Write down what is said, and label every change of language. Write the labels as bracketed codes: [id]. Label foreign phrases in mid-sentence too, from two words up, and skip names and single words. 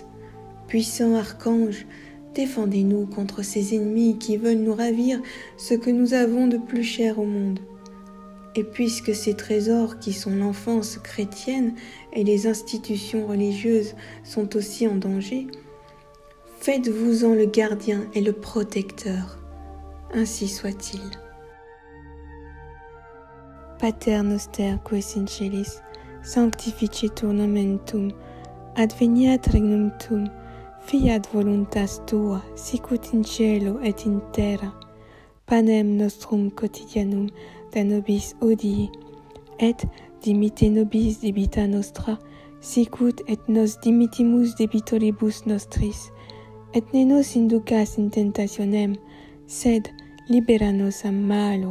[fr] Puissant archange, défendez-nous contre ces ennemis qui veulent nous ravir ce que nous avons de plus cher au monde. Et puisque ces trésors qui sont l'enfance chrétienne et les institutions religieuses sont aussi en danger, faites-vous-en le gardien et le protecteur. Ainsi soit-il. [la] Pater noster qui es in celis, sanctificetur nomen tuum, adveniat regnum tuum, fiat voluntas tua, sicut in cielo et in terra. Panem nostrum quotidianum da nobis hodie, et dimitte nobis debita nostra, sicut et nos dimittimus debitoribus nostris, et ne nos inducas in tentationem, sed libera nos a malo.